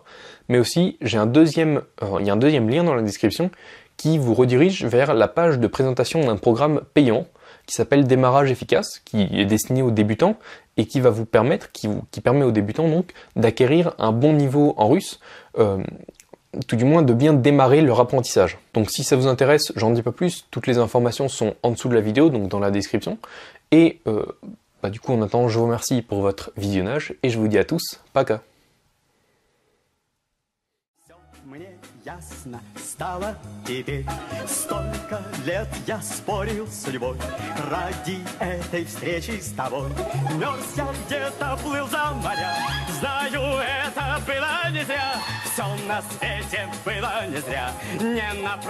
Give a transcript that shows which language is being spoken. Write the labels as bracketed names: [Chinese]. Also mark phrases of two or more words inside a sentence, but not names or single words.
[French] Mais aussi, il y a un deuxième lien dans la description qui vous redirige vers la page de présentation d'un programme payant qui s'appelle Démarrage efficace, qui est destiné aux débutants et qui va vous permettre, qui permet aux débutants donc d'acquérir un bon niveau en russe, tout du moins de bien démarrer leur apprentissage. Donc si ça vous intéresse, j'en dis pas plus, toutes les informations sont en dessous de la vidéo, donc dans la description. Et du coup en attendant, je vous remercie pour votre visionnage et je vous dis à tous, [Russian] пока. Ясно стало теперь. Столько лет я спорил с судьбой ради этой встречи с тобой. Мерз я где-то, плыл за моря. Знаю, это было не зря. Все на свете было не зря.